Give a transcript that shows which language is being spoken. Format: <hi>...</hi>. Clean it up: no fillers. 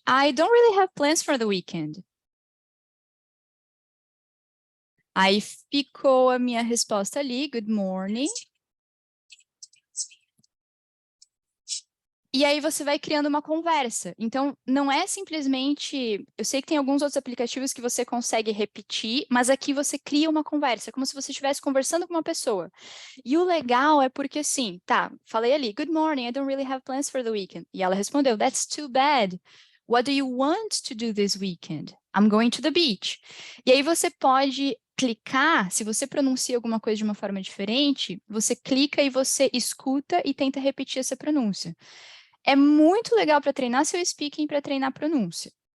<en>I don't really have plans for the weekend.</en> <pt>Aí ficou a minha resposta ali.</pt> <en>Good morning.</en> <pt>E aí você vai criando uma conversa. Então, não é simplesmente... Eu sei que tem alguns outros aplicativos que você consegue repetir, mas aqui você cria uma conversa, como se você estivesse conversando com uma pessoa. E o legal é porque, assim, falei ali,</pt> <en>good morning, I don't really have plans for the weekend.</en> <pt>E ela respondeu,</pt> <en>that's too bad. What do you want to do this weekend? I'm going to the beach.</en> <pt>E aí você pode clicar, se você pronuncia alguma coisa de uma forma diferente, você clica e você escuta e tenta repetir essa pronúncia. É muito legal para treinar seu speaking, para treinar pronúncia.</pt>